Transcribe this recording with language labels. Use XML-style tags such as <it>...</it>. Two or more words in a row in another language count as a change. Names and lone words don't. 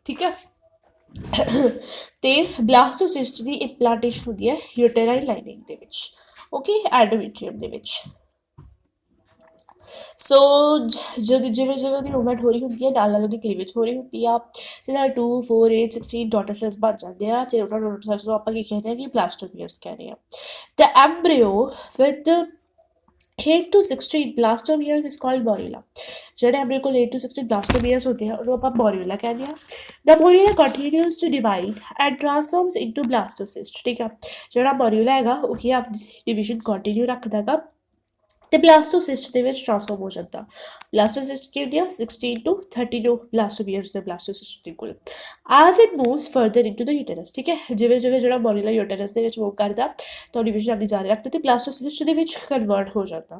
<pa>ਠੀਕ ਹੈ, ਅਤੇ ਬਲਾਸਟੋਸਿਸਟ ਦੀ ਇੰਪਲਾਂਟੇਸ਼ਨ ਹੁੰਦੀ ਹੈ</pa> <en>uterine lining</en> <pa>ਦੇ ਵਿੱਚ, ਓਕੇ, ਐਂਡੋਮੀਟਰੀਅਮ ਦੇ ਵਿੱਚ। ਸੋ ਜਿਵੇਂ ਜਿਵੇਂ ਉਹਦੀ ਮੂਵਮੈਂਟ ਹੋ ਰਹੀ ਹੁੰਦੀ ਹੈ ਨਾਲ ਨਾਲ ਉਹਦੀ ਕਲੀਵੇਜ ਹੋ ਰਹੀ ਹੁੰਦੀ ਆ, ਜਿਹਦੇ ਨਾਲ 2, 4, 8, 16</pa> <en>daughter cells</en> <pa>ਬਣ ਜਾਂਦੇ ਆ ਅਤੇ ਉਹਨਾਂ</pa> <en>daughter cells</en> <pa>ਨੂੰ ਆਪਾਂ ਕੀ ਕਹਿੰਦੇ ਹਾਂ ਕਿ ਬਲਾਸਟੋਮੀਅਰਸ ਕਹਿੰਦੇ ਹਾਂ।</pa> <en>The embryo with 8 to 16 blastomeres is called morula.</en> <pa>ਜਿਹੜੇ ਆਪਣੇ ਕੋਲ</pa> <en>8 to 16 blastomeres</en> <pa>ਹੁੰਦੇ ਆ ਉਹਨੂੰ ਆਪਾਂ ਮੋਰਿਊਲਾ ਕਹਿੰਦੇ ਆ।</pa> <en>The morula continues to divide and transforms into blastocyst.</en> <pa>ਠੀਕ ਆ, ਜਿਹੜਾ ਮੋਰਿਊਲਾ ਹੈਗਾ ਉਹ ਕੀ ਆਪਣੀ</pa> <en>division continue</en> <pa>ਰੱਖਦਾ ਹੈਗਾ ਅਤੇ ਬਲਾਸਟੋਸਿਸਟ ਦੇ ਵਿੱਚ ਟ੍ਰਾਂਸਫਾਰਮ ਹੋ ਜਾਂਦਾ। ਬਲਾਸਟੋਸਿਸਟ ਕੀ ਹੁੰਦੀ ਆ</pa> <en>16 to 32 blastomeres</en> <pa>ਦੇ ਬਲਾਸਟੋਸਿਸਟ ਦੇ ਕੋਲ।</pa> <en>As it moves further into the uterus,</en> <pa>ਠੀਕ ਹੈ, ਜਿਵੇਂ ਜਿਵੇਂ ਜਿਹੜਾ ਮੋਰਿਊਲਾ ਯੂਟਰਸ ਦੇ ਵਿੱਚ ਮੂਵ ਕਰਦਾ ਤਾਂ ਡਿਵੀਜ਼ਨ ਆਪਣੀ ਜਾਰੀ ਰੱਖਦਾ ਅਤੇ ਬਲਾਸਟੋਸਿਸਟ ਦੇ ਵਿੱਚ ਕਨਵਰਟ ਹੋ ਜਾਂਦਾ।</pa>